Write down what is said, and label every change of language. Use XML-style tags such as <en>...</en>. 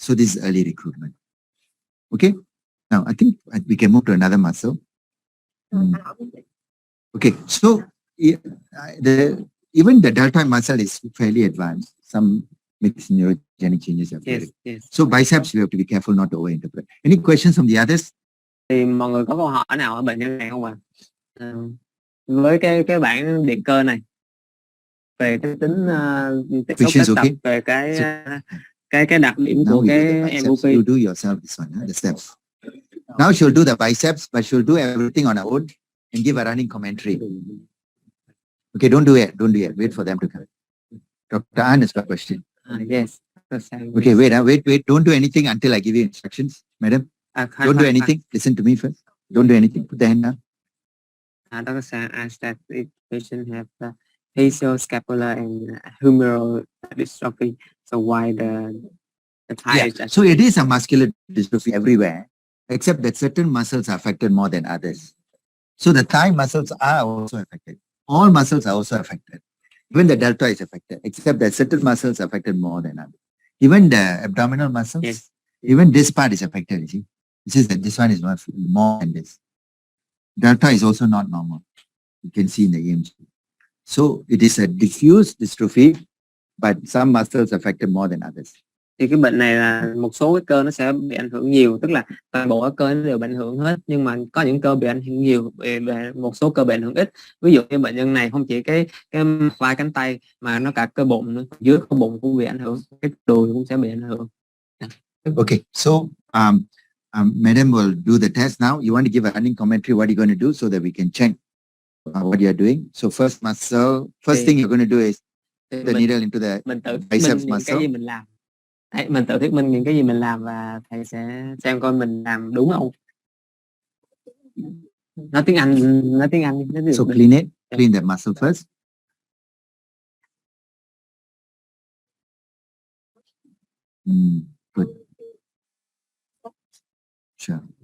<en>So this is early recruitment. Okay? Now, I think we can move to another muscle. Okay, so even the deltoid muscle is fairly advanced. Some mixed neurogenic changes are Yes, yes. So biceps, we have to be careful not to overinterpret. Any questions from the others?</en> <vi>Thì mọi người có câu hỏi nào ở bệnh nhân này không ạ? Với cái bảng điện cơ này về cái tính tiếp xúc kết tập, về cái đặc điểm của cái MOP.</vi> <en>You do yourself this one, the steps. Now she'll do the biceps, but she'll do everything on her own and give a running commentary. Okay, don't do it. Don't do it. Wait for them to come. Dr. An has got a question. Yes. Okay, wait. Don't do anything until I give you instructions, madam. Don't do anything. Listen to me first. Don't do anything. Put the hand down. Dr. Sang asked that if patient have facioscapular and humeral dystrophy, so why the thigh is So it is a muscular dystrophy everywhere, except that certain muscles are affected more than others. So the thigh muscles are also affected. All muscles are also affected. Even the deltoid is affected, except that certain muscles are affected more than others. Even the abdominal muscles, yes. Even this part is affected, you see. This is that this one is more than this. Delta is also not normal. You can see in the EMG. So it is a diffuse dystrophy, but some muscles affected more than others.</en> <vi>Thì cái bệnh này là một số cái cơ nó sẽ bị ảnh hưởng nhiều, tức là toàn bộ các cơ nó đều bị ảnh hưởng hết, nhưng mà có những cơ bị ảnh hưởng nhiều, một số cơ bị ảnh hưởng ít. Ví dụ như bệnh nhân này không chỉ cái vai cánh tay mà nó cả cơ bụng nữa, dưới cơ bụng cũng bị ảnh hưởng, cái đùi cũng sẽ bị ảnh hưởng.</vi> <en>Okay, so Madam will do the test now. You want to give a running commentary, what are you going to do so that we can check what you are doing? So first muscle, first thing you're going to do is put the needle into the</en> <vi>mình tự thuyết minh</vi> <en>biceps</en> <vi>những cái</vi> <en>muscle.</en> <vi>gì mình làm. Đấy, mình tự thuyết minh những cái gì mình làm và thầy sẽ xem coi mình làm đúng không. Nói tiếng Anh đi.</vi> <en>So clean it, clean the muscle first. Good. Sure.</en>